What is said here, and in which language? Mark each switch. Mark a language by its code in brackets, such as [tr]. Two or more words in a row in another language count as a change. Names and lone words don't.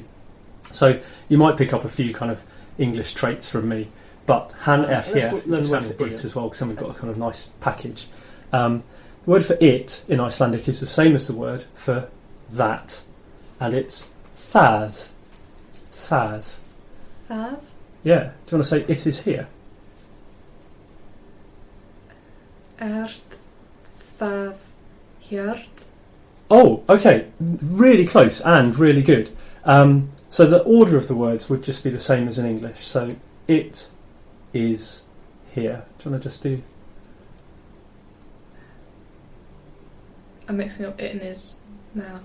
[en] So you might pick up a few kind of English traits from me, but han here, learn the word for it as well, because then we've got a kind of nice package. The word for it in Icelandic is the same as the word for that, and it's það. [is] Það. Það? [en] Yeah. Do you want to say it is here? [is] Ert það hjört. [en] Oh, okay, really close and really good. So the order of the words would just be the same as in English. So it is here. Do you want to just do... I'm mixing up it and is now.